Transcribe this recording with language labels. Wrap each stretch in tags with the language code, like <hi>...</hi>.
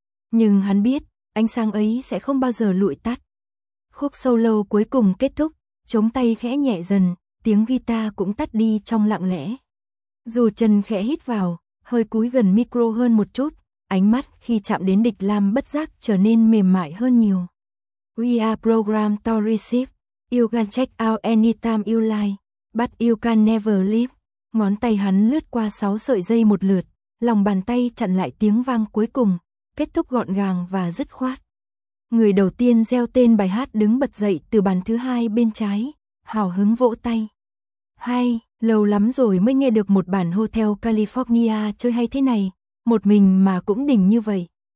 <vi>Nhưng hắn biết, ánh sáng ấy sẽ không bao giờ lụi tắt. Khúc solo cuối cùng kết thúc, trống tay khẽ nhẹ dần, tiếng guitar cũng tắt đi trong lặng lẽ. Du Chân khẽ hít vào, hơi cúi gần micro hơn một chút, ánh mắt khi chạm đến Địch Lam bất giác trở nên mềm mại hơn nhiều.</vi> <en>We are programmed to receive, you can check out anytime you like, but you can never leave.</en> <vi>Ngón tay hắn lướt qua 6 sợi dây một lượt, lòng bàn tay chặn lại tiếng vang cuối cùng, kết thúc gọn gàng và dứt khoát. Người đầu tiên reo tên bài hát đứng bật dậy từ bàn thứ hai bên trái, hào hứng vỗ tay. Hay, lâu lắm rồi mới nghe được một bản Hotel California chơi hay thế này, một mình mà cũng đỉnh như vậy.</vi>